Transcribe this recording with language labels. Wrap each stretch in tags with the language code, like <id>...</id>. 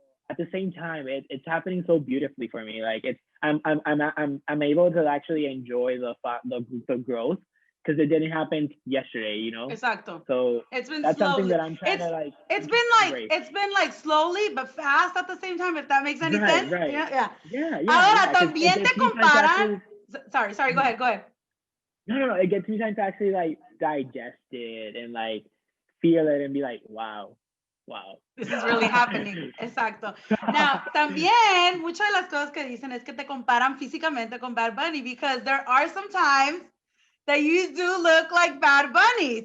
<en>At the same time, it's happening so beautifully for me. Like I'm able to actually enjoy the growth because it didn't happen yesterday, you know.</en> <es>Exacto.</es> <en>So it's been that's slowly. Something that I'm trying to like. It's been like slowly but fast at the same time. If that makes any sense. Right. Yeah. Yeah.</en> <es>Ahora también te comparan.</es> <en>Sorry. Go ahead. No. It gets me time to actually like digest it and like feel it and be like, wow. This is really happening.</en> <es>Exacto.</es> <en>Now,</en> <es>también, muchas de las cosas que dicen es que te comparan físicamente con Bad Bunny</es> <en>because there are some times that you do look like Bad Bunny.</en>